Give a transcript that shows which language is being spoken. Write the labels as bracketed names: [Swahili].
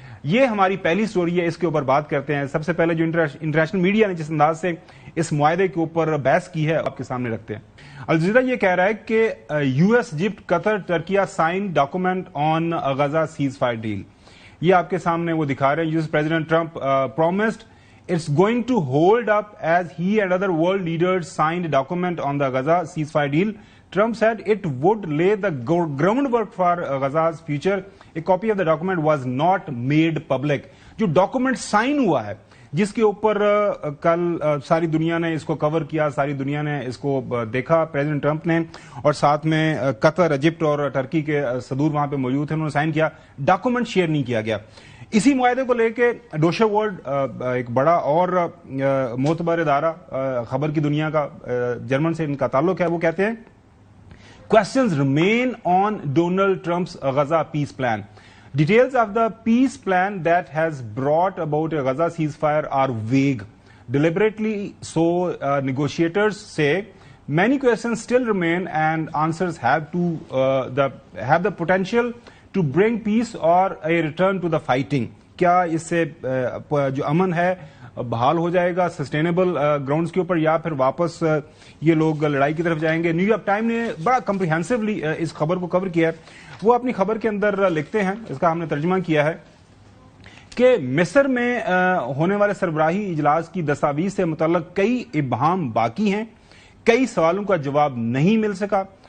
[Hindi] ये हमारी पहली स्टोरी है, इसके ऊपर बात करते हैं। सबसे पहले जो इंटरनेशनल मीडिया ने जिस अंदाज से इस मुआहदे के ऊपर बहस की है आपके सामने रखते हैं। अल जज़ीरा ये कह रहा है कि [English] US, Egypt, Qatar, Turkiye sign document on Gaza ceasefire deal. [Hindi] ये आपके सामने वो दिखा रहे हैं। [English] US president Trump promised it's going to hold up as he and other world leaders signed a document on the Gaza ceasefire deal. Trump said it would lay the groundwork for Gaza's future. A copy of the document was not made public. [Hindi] जो document sign हुआ है, जिसके ऊपर कल सारी दुनिया ने इसको कवर किया, सारी दुनिया ने इसको देखा, प्रेसिडेंट ट्रंप ने, और साथ में कतर, इजिप्ट और टर्की के सदूर वहां पे मौजूद थे, उन्होंने साइन किया। डॉक्यूमेंट शेयर नहीं किया गया। इसी मुआहदे को लेके डोशे वर्ल्ड एक बड़ा और मोतबर इदारा खबर की दुनिया का, जर्मन से इनका ताल्लुक है, वो कहते हैं [English] Questions remain on Donald Trump's Gaza peace plan. Details of the peace plan that has brought about a Gaza ceasefire are vague. Deliberately so, negotiators say many questions still remain and answers have the potential to bring peace or a return to the fighting. [Hindi] क्या इससे जो अमन है बहाल हो जाएगा sustainable grounds के ऊपर, या फिर वापस ये लोग लड़ाई की तरफ जाएंगे? न्यूयॉर्क टाइम ने बड़ा कंप्रिहेंसिवली इस खबर को कवर किया है। वो अपनी खबर के अंदर लिखते हैं, इसका हमने तर्जुमा किया है, कि मिस्र में होने वाले सरबराही इजलास की दस्तावीज से मुतल्लक कई इब्हाम बाकी हैं, कई सवालों का जवाब नहीं मिल सका।